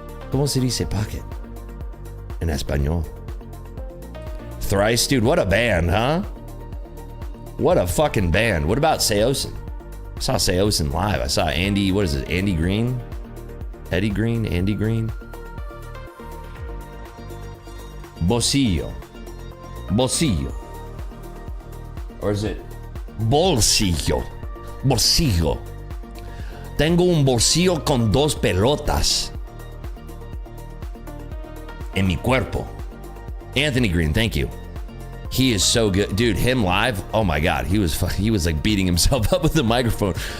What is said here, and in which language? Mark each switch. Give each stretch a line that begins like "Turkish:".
Spanish: ¿Cómo se dice pocket en español?
English: Thrice, dude, what a band, huh? What a fucking band. What about Seosin? I saw Seosin live. I saw Andy, what is it? Andy Green? Eddie Green? Andy Green?
Spanish: Bolsillo. Bolsillo.
English: Or is it
Spanish: bolsillo? Bolsillo. Tengo un bolsillo con dos pelotas en mi cuerpo.
English: Anthony Green, thank you. He is so good. Dude, him live, oh my God. He was like beating himself up with the microphone.